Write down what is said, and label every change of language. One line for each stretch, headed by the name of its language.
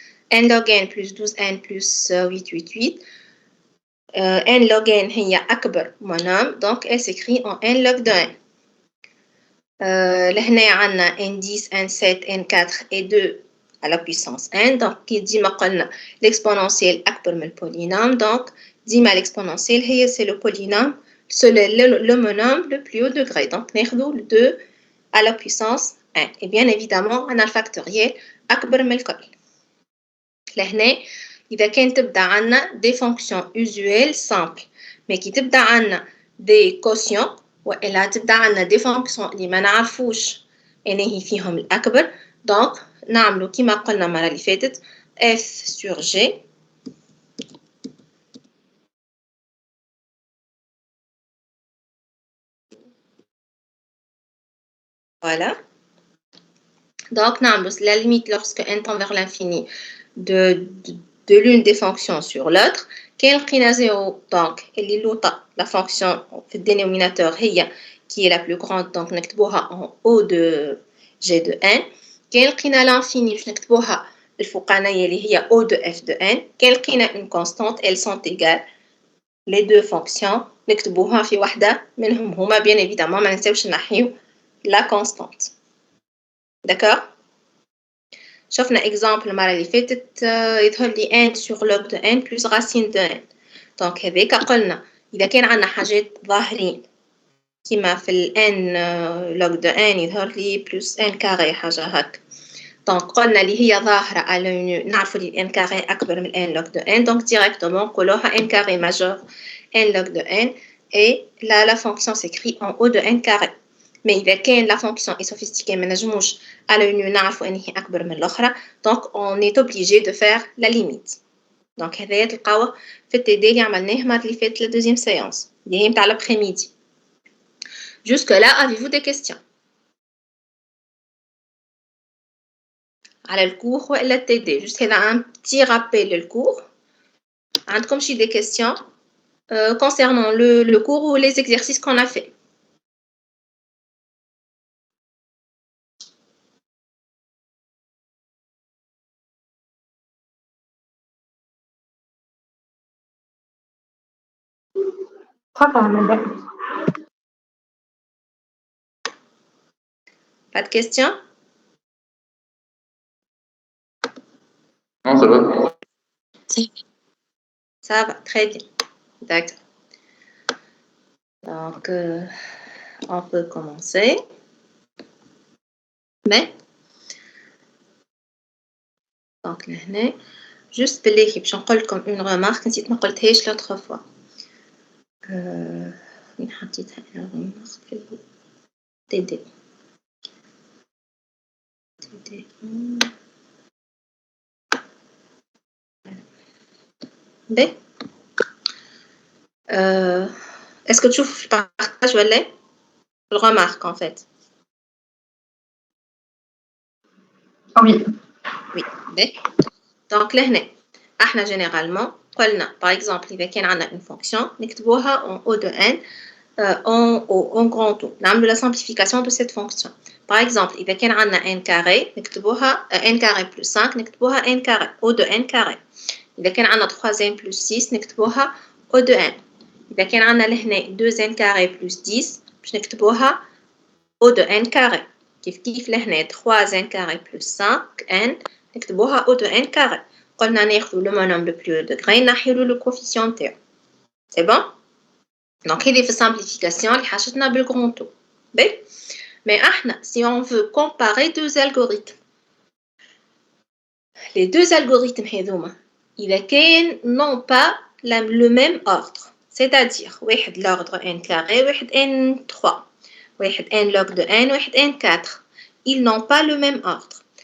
French: n log n plus 12n plus 8. n log n est
Arabic: akbar
French: monome, donc elle s'écrit en n log de n.
Arabic: لهنا عندنا
French: N10, N7, N4 et 2 à la puissance N. Donc,
Arabic: ديما قلنا l'exponentiel أكبر من البولينوم.
French: Donc,
Arabic: ديما
French: l'exponentiel c'est le polynôme, le monôme le plus haut degré. Donc,
Arabic: ناخذوا
French: le 2 à la puissance N. Et bien évidemment, on a le factoriel أكبر من الكل.
Arabic: لهنا إذا كان تبدأ عنا
French: des fonctions usuelles simples, mais
Arabic: كي تبدأ عنا des quotients وإلا تبدأ عنا des fonctions اللي ما نعرفوش أنهي فيهم الأكبر. donc نعملو كما قلنا المرة اللي فاتت F sur G voilà.
French: donc
Arabic: نعملو
French: la limite lorsque n tend vers l'infini de l'une des fonctions sur l'autre.
Arabic: كان لقينا 0
French: donc اللي لوطا la fonction في الدينوميناتور هي qui est la plus grande, donc نكتبوها en haut de g de n.
Arabic: كان لقينا
French: l'infini
Arabic: باش نكتبوها الفوقانية اللي هي
French: O de f de n.
Arabic: كان لقينا
French: une constante, elles sont égales les deux fonctions
Arabic: نكتبوها في واحدة منهم هما.
French: bien évidemment
Arabic: ما ننساوش نحيو
French: la constante. d'accord.
Arabic: شفنا
French: exemple
Arabic: المرة اللي فاتت يظهر لي
French: n sur log de n plus racine de n.
Arabic: donc هذاك قلنا إذا كان عندنا حاجات ظاهرين كما في ال n log de n يظهر لي
French: plus n carré
Arabic: حاجة هك. donc قلنا اللي هي ظاهرة على نعرفوا لي n carré أكبر من n log de n.
French: donc directement
Arabic: نقولوها
French: n carré majeur n log de n et là la fonction s'écrit en haut de n carré. mais إذا كان la fonction est sophistiquée
Arabic: ما نجموش على نعرفوا أنهي أكبر من الأخرى
French: donc on est obligé de faire la limite.
Arabic: donc هذايا تلقاوه في التي اللي عملناه المرة اللي فاتت
French: la deuxième séance
Arabic: اللي هي متاع l'après-midi.
French: jusque là avez-vous des questions
Arabic: على الكور ولا التي
French: juste هذا un petit rappel للكور.
Arabic: عندكم شي
French: des questions concernant le cours ou les exercices qu'on a fait. Pas de questions? Non, ça va. Ça va, très bien. D'accord. Donc, on peut commencer.
Arabic: Mais, donc, là, juste بالله باش نقول لكم
French: une remarque
Arabic: نسيت ما قلتهاش l'autre fois. وين حطيتها أنا remarque في TD.
French: B. Est-ce que tu fais partage
Arabic: ولا
French: le remarque en fait? Oui. Oui. B. donc
Arabic: لهنا احنا
French: généralement قلنا par exemple
Arabic: إذا كان عندنا
French: une fonction نكتبوها en haut de n en grand O.
Arabic: نعملوا
French: la simplification de cette fonction. par exemple إذا كان عندنا n carré نكتبوها n carré plus 5 نكتبوها n carré O de n carré.
Arabic: إذا كان عندنا
French: 3n plus 6 نكتبوها O de n. إذا كان عندنا لهنا 2n carré plus 10 باش نكتبوها O de n carré.
Arabic: كيف لهنا
French: 3n carré plus 5n نكتبوها O de n carré.
Arabic: قلنا ناخذوا
French: le monôme le plus haut degré نحيلو le coefficient تاعو. c'est bon.
Arabic: donc هذه في
French: simplification
Arabic: اللي حاجتنا بالغران تو.
French: mais
Arabic: احنا
French: si on veut comparer deux algorithmes les deux algorithmes
Arabic: هذوما إذا كان
French: non pas le même ordre, c'est-à-dire واحد l'ordre n carré واحد n3 واحد n log de n واحد n4 ils n'ont pas le même ordre.